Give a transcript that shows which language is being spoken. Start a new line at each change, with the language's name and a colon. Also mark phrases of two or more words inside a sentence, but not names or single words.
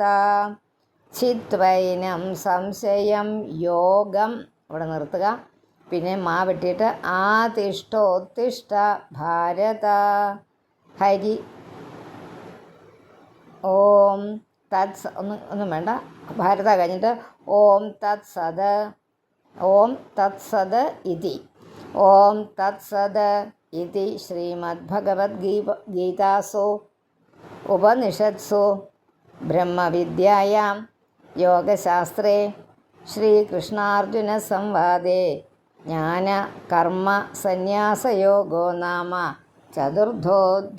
Sanskrit: ചിത്വൈനം സംശയം യോഗം.
Malayalam: ഇവിടെ നിർത്തുക. പിന്നെ മാ വെട്ടിയിട്ട്
Sanskrit: ആതിഷ്ഠോത്തിഷ്ഠ ഭാരത. ഹരി ഓം തത്.
Malayalam: ഒന്നും വേണ്ട.
Sanskrit: ഭാരത കഴിഞ്ഞിട്ട് ഓം തത് സത്. ഓം തത് സത് ഇതി. ഓം തത് സത് ഇതി ശ്രീമദ്ഭഗവദ്ഗീതാസു ഉപനിഷത്സു ബ്രഹ്മവിദ്യായാം യോഗശാസ്ത്രേ ശ്രീകൃഷ്ണാർജുനസംവാദേ ജ്ഞാനകർമ്മസന്യാസയോഗോ നാമ ചതുർത്ഥോऽധ്യായഃ.